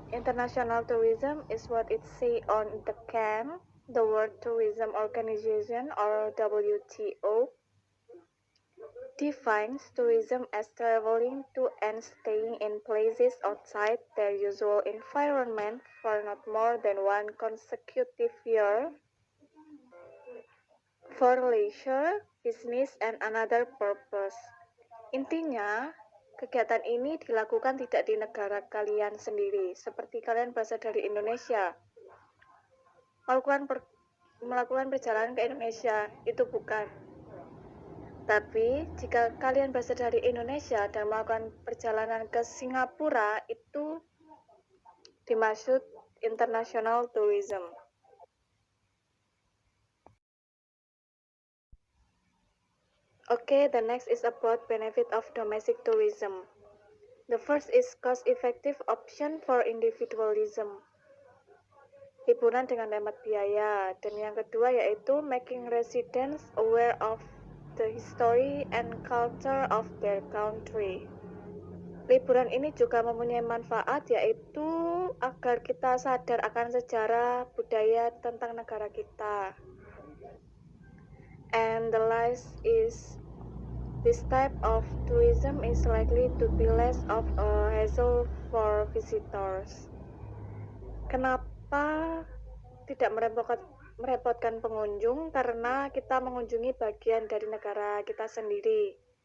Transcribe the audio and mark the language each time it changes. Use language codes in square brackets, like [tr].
[en] International tourism is what it say on the CAM, the World Tourism Organization or WTO, defines tourism as traveling to and staying in places outside their usual environment for not more than one consecutive year for leisure, business, and another purpose. [id] Intinya, kegiatan ini dilakukan tidak di negara kalian sendiri, seperti kalian berasal dari Indonesia. Melakukan perjalanan ke Indonesia, itu bukan. Tapi, jika kalian berasal dari Indonesia dan melakukan perjalanan ke Singapura, itu dimaksud international tourism. [en] Okay, the next is about benefit of domestic tourism. The first is cost-effective option for individualism. [id] Liburan dengan hemat biaya. Dan yang kedua yaitu [en] making residents aware of the history and culture of their country. [id] Liburan ini juga mempunyai manfaat yaitu agar kita sadar akan sejarah budaya tentang negara kita. [en] And the last is this type of tourism is likely to be less of a hassle for visitors. [id] Kenapa tidak merepotkan pengunjung? Karena kita mengunjungi bagian dari negara kita sendiri.